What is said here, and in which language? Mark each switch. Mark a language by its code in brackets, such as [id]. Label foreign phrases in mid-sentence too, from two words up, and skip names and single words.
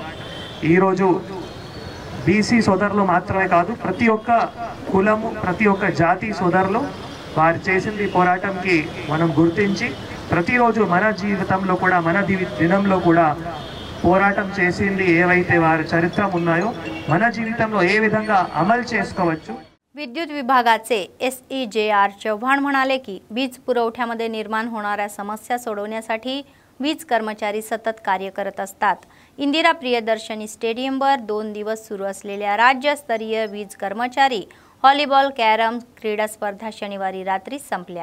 [te] ఈరోజు బీసీ సోదరులు మాత్రమే కాదు, ప్రతి ఒక్క కులము ప్రతి ఒక్క జాతి సోదరులు వారు చేసింది పోరాటంకి మనం గుర్తించి ప్రతిరోజు మన జీవితంలో కూడా మన దినంలో కూడా పోరాటం చేసింది ఏవైతే వారి చరిత్ర ఉన్నాయో మన जीविతంలో ఏ విధంగా అమలు చేసుకోవచ్చు. [mr] विद्युत विभागाचे SEJR चव्हाण म्हणाले की वीज पुरवठ्यामध्ये निर्माण होणाऱ्या समस्या सोडवण्यासाठी वीज कर्मचारी सतत कार्य करत असतात. इंदिरा प्रियदर्शनी स्टेडियमवर 2 दिवस सुरू असलेल्या राज्यस्तरीय वीज कर्मचारी व्हॉलीबॉल कॅरम क्रीडा स्पर्धा शनिवारी रात्री संपल्या.